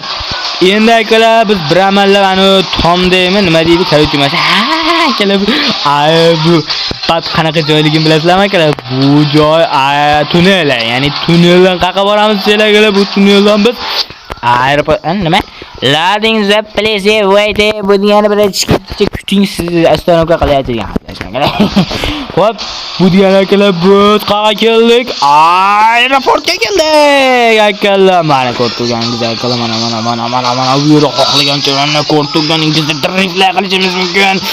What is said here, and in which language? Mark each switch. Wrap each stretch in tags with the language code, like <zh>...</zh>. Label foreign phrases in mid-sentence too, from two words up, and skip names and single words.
<uz>Endi akalar, biz bir amallab ana tomdaymi, nima deydi? Korоче, mana akalar, bu pat qanaqa joyligini bilasizlarmi akalar? Bu joy tunnel, ya'ni tunneldan qayerga boramiz sizlarga? Bu tunneldan biz aeroport nima?</uz> <en>Loading the place wait</en> <uz>bu degani bir kuting sizni oстановка qilayotgan akalar. Xo'p, bu degani akalar, biz qayerga keldik? Aeroportga keldik akalar. Mana ko'rib turganingizdek akalar, mana bu yerda xohlagancha mana ko'rib turganingizda driftlar qilishimiz mumkin.</uz>